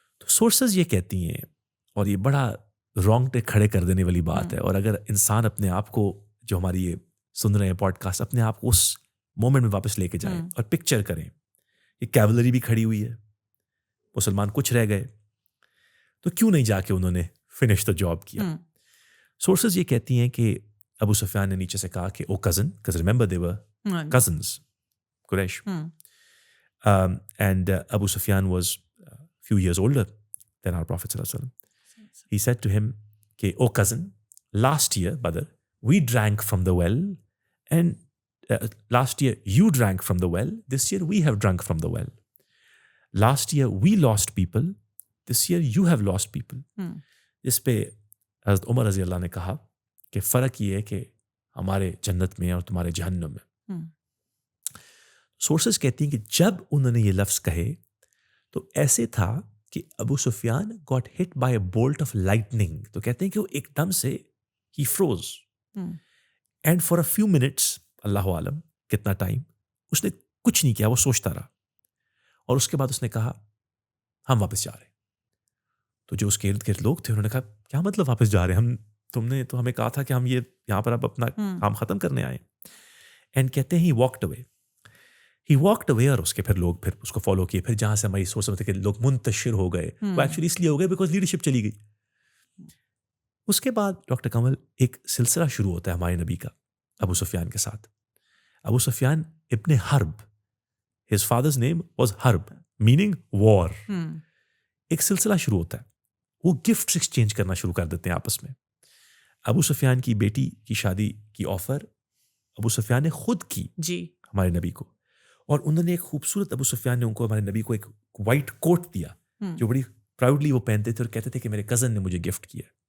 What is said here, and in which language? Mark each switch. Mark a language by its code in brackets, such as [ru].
[ur] تو سورسز یہ کہتی ہیں, اور یہ بڑا رونگٹے کھڑے کر دینے والی بات ہے, اور اگر انسان اپنے آپ کو, جو ہماری یہ سن رہے ہیں پوڈ کاسٹ, اپنے آپ کو اس مومنٹ میں واپس لے کے جائیں اور پکچر کریں کہ کیولری بھی کھڑی ہوئی ہے, مسلمان کچھ رہ گئے, تو کیوں نہیں جا کے انہوں نے فنش دا جاب کیا. سورسز یہ کہتی ہیں کہ ابو سفیان نے نیچے سے کہا کہ او cousin, [en] because remember they were cousins, Quraysh, and Abu Sufyan was a few years older than our Prophet sallallahu alaihi wasallam. He said to him [ur] کہ او [en] cousin, last year brother we drank from the well, and last year you drank from the well, this year we have drunk from the well. Last year we lost people, this year you have lost people. [ur] اس پہ حضرت عمر رضی اللہ نے کہا کہ فرق یہ ہے کہ ہمارے جنت میں اور تمہارے جہنم میں. سورسز کہتی ہیں کہ جب انہوں نے یہ لفظ کہے تو ایسے تھا کہ ابو سفیان [en] got hit by a bolt of lightning. [ur] تو کہتے ہیں کہ وہ ایک دم سے [en] he froze, and for a few minutes, [ur] اللہ عالم کتنا ٹائم, اس نے کچھ نہیں کیا, وہ سوچتا رہا, اور اس کے بعد اس نے کہا ہم واپس جا رہے ہیں. تو جو اس کے ارد گرد لوگ تھے انہوں نے کہا کیا مطلب واپس جا رہے ہیں, تم نے تو ہمیں کہا تھا کہ ہم یہ یہاں پر اب اپنا کام ختم کرنے آئے. اینڈ کہتے ہیں [en] he walked away, [ur] اور اس کے پھر لوگ پھر اس کو فالو کیے. پھر جہاں سے ہماری سوچ کہ لوگ منتشر ہو گئے, وہ ایکچولی اس لیے ہو گئے بیکاز لیڈرشپ چلی گئی. اس کے بعد ڈاکٹر کمل ایک سلسلہ شروع ہوتا ہے ہمارے نبی کا ابو سفیان کے ساتھ. ابو سفیان ابن حرب, [en] his father's name was [ur] حرب meaning war. ایک سلسلہ شروع ہوتا ہے, وہ گفٹس ایکسچینج کرنا شروع کر دیتے ہیں آپس میں. ابو سفیان کی بیٹی کی شادی کی آفر ابو سفیان نے خود کی جی ہمارے نبی کو, اور انہوں نے ایک خوبصورت, ابو سفیان نے ان کو, ہمارے نبی کو ایک وائٹ کوٹ دیا جو بڑی پراؤڈلی وہ پہنتے تھے اور کہتے تھے کہ میرے کزن نے مجھے گفٹ کیا.